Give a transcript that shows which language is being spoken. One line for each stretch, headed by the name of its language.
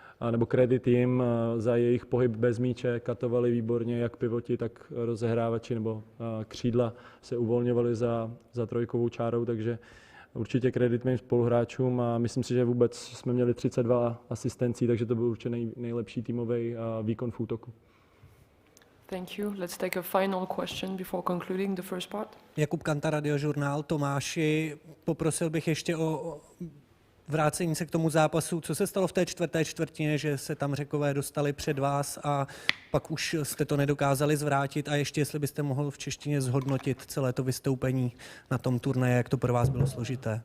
Czech: nebo kredit jim za jejich pohyb bez míče, katovali výborně, jak pivoti, tak rozehrávači nebo křídla se uvolňovali za trojkovou čárou, takže určitě kredit mým spoluhráčům a myslím si, že vůbec jsme měli 32 asistencí, takže to byl určitě nejlepší týmový výkon v útoku.
English: Thank you. Let's take a final question before concluding the first part.
Czech: Jakub Kanta, Radiožurnál. Tomáši, poprosil bych ještě o vrácení se k tomu zápasu. Co se stalo v té čtvrté čtvrtině, že se tam Řekové dostali před vás a pak už jste to nedokázali zvrátit? A ještě, jestli byste mohl v češtině zhodnotit celé to vystoupení na tom turnaji, jak to pro vás bylo složité?